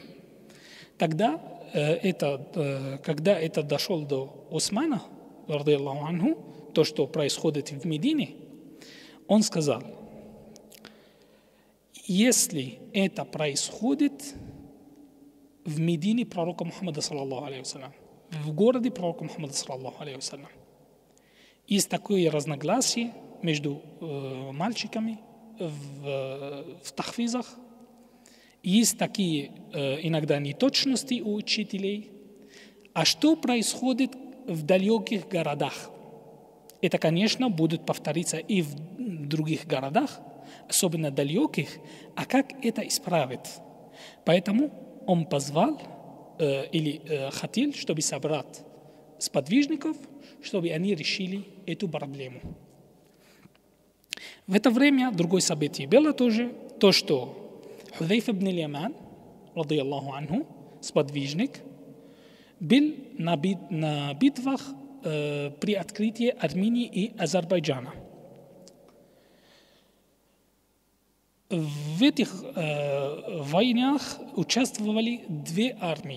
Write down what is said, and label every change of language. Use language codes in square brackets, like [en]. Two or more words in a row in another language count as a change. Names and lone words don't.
[ru] Тогда, когда это дошло до Усмана, [ar] رضي الله عنه, [ru] то, что происходит в Медине, он сказал, если это происходит в Медине пророка Мухаммада, [ar] صلى الله عليه وسلم, [ru] в городе пророка Мухаммада, [ar] صلى الله عليه وسلم, [ru] есть такое разногласие между мальчиками в тахфизах, есть такие иногда неточности у учителей. А что происходит в далеких городах? Это, конечно, будет повториться и в других городах, особенно далеких. А как это исправить? Поэтому он позвал или хотел, чтобы собрать сподвижников, чтобы они решили эту проблему. В это время другое событие было тоже, то, что Худайфа ибн Яман, [ar] رضي الله عنه, [ru] сподвижник, был на битвах при открытии Армении и Азербайджана. В этих войнах участвовали две армии.